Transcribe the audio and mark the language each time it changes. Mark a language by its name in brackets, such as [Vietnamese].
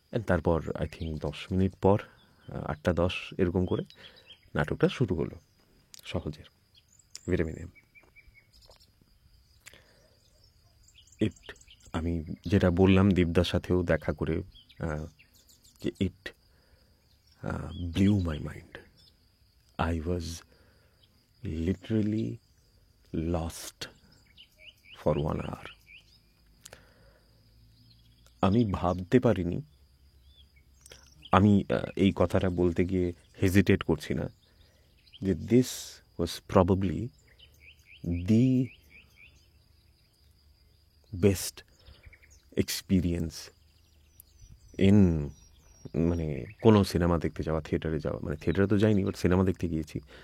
[Bangla] তারপর [English] I think [Bangla] 10 minute পর 8টা 10 এরকম করে নাটকটা শুরু হলো, সহজের ভিটামিন এম। আমি যেটা বললাম দীপদার সাথেও দেখা করে, যে [English] It blew my mind. I was literally lost for 1 hour. [Bangla] আমি ভাবতে পারিনি, আমি এই কথাটা বলতে গিয়ে হেজিটেট করছি না, যে [English] this was probably the best experience in, [Bangla] মানে কোনো সিনেমা দেখতে যাওয়া, থিয়েটারে যাওয়া, মানে থিয়েটারে তো যাইনি, বাট সিনেমা দেখতে গিয়েছি।